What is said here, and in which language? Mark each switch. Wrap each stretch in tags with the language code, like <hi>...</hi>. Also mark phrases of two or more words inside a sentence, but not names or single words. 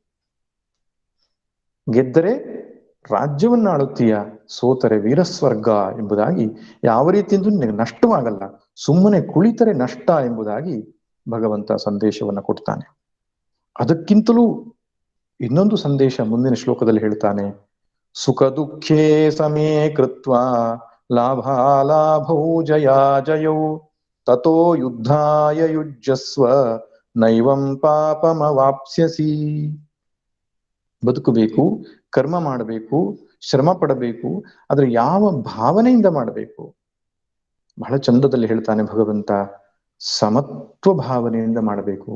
<kn>ಗೆದ್ದರೆ ರಾಜ್ಯವನ್ನ ಆಳುತ್ತೀಯ, ಸೋತರೆ ವೀರಸ್ವರ್ಗ ಎಂಬುದಾಗಿ ಯಾವ ರೀತಿಯಿಂದ ನಿನಗೆ ನಷ್ಟವಾಗಲ್ಲ, ಸುಮ್ಮನೆ ಕುಳಿತರೆ ನಷ್ಟ ಎಂಬುದಾಗಿ ಭಗವಂತ ಸಂದೇಶವನ್ನ ಕೊಡ್ತಾನೆ. ಅದಕ್ಕಿಂತಲೂ ಇನ್ನೊಂದು ಸಂದೇಶ ಮುಂದಿನ ಶ್ಲೋಕದಲ್ಲಿ ಹೇಳ್ತಾನೆ,</kn> <sa>ಸುಖ ದುಃಖೇ ಸಮೇ ಕೃತ್ವ ಲಾಭಾಲಾಭೌ ಜಯಾಜಯೌ ತಥೋ ಯುದ್ಧಾಯ ಯುಜ್ಯಸ್ವ ನೈವಂ ಪಾಪಮವಾಪ್ಸ್ಯಸಿ.</sa> <kn>ಬದುಕಬೇಕು, ಕರ್ಮ ಮಾಡಬೇಕು, ಶ್ರಮ ಪಡಬೇಕು, ಆದ್ರೆ ಯಾವ ಭಾವನೆಯಿಂದ ಮಾಡಬೇಕು? ಬಹಳ ಚಂದದಲ್ಲಿ ಹೇಳ್ತಾನೆ ಭಗವಂತ, ಸಮತ್ವ ಭಾವನೆಯಿಂದ ಮಾಡಬೇಕು.</kn>